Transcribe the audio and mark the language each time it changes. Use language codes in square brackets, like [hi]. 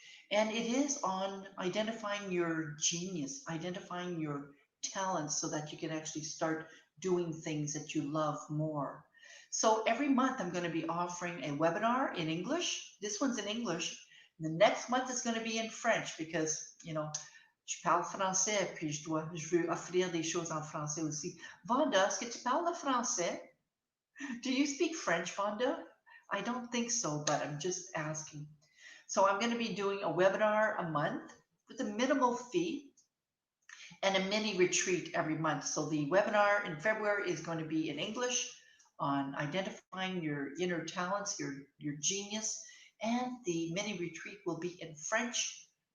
[en] And it is on identifying your genius, identifying your talents so that you can actually start doing things that you love more. So every month I'm going to be offering a webinar in English. This one's in English. The next month is going to be in French because, [fr] Je parle français, puis je veux offrir des choses en français aussi. Vanda, est-ce que tu parles le français? [en] Do you speak French, Vanda? I don't think so, but I'm just asking. So I'm going to be doing a webinar a month with a minimal fee and a mini retreat every month. So the webinar in February is going to be in English on identifying your inner talents, your genius, and the mini retreat will be in French.